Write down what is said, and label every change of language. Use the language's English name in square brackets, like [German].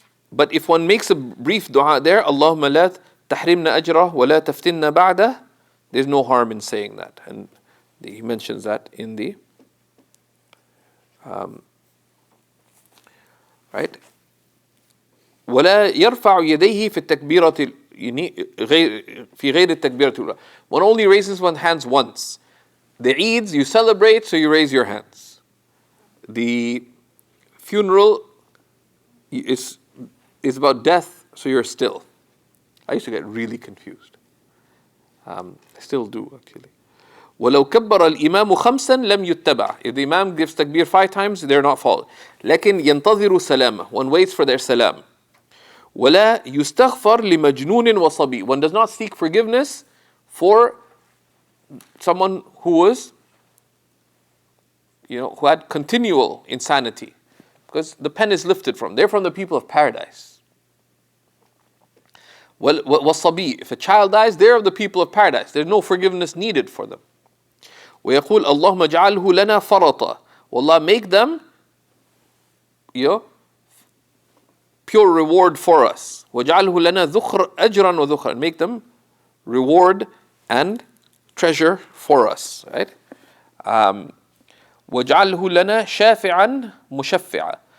[English] But if one makes a brief dua there, Allahumma la tahrimna ajrah wa la taftinna ba'dah, there's no harm in saying that. And he mentions that in the right. [Arabic] ولا يرفع يديه في التكبيرة في غير التكبيرة الأولى. [English] One only raises one's hands once. The Eids, you celebrate, so you raise your hands. The funeral is about death, so you're still. I used to get really confused. I still do, actually. [Arabic] وَلَوْ كَبَّرَ الْإِمَامُ خَمْسًا لَمْ يُتَّبَعْ. [English] If the Imam gives takbir 5 times, they're not followed. [Arabic] لكن ينتظر سلامة. [English] One waits for their salam. [Arabic] وَلَا يُسْتَغْفَرْ لِمَجْنُونٍ وَصَبِي. [English] One does not seek forgiveness for someone who was, who had continual insanity. Because the pen is lifted from. They're from the people of paradise. [Arabic] وَالصَّبِي. [English] If a child dies, they're of the people of paradise. There's no forgiveness needed for them. [Arabic] ويقول اللهم اجعله لنا فرطا. [English] Allah, make them pure reward for us. [Arabic] وَجَعَلْهُ لَنَا ذُخْرًا أَجْرًا وَذُخْرًا. [English] Make them reward and treasure for us. [Arabic] Right? وَجَعَلْهُ لَنَا شَافِعًا مُشَفِّعًا.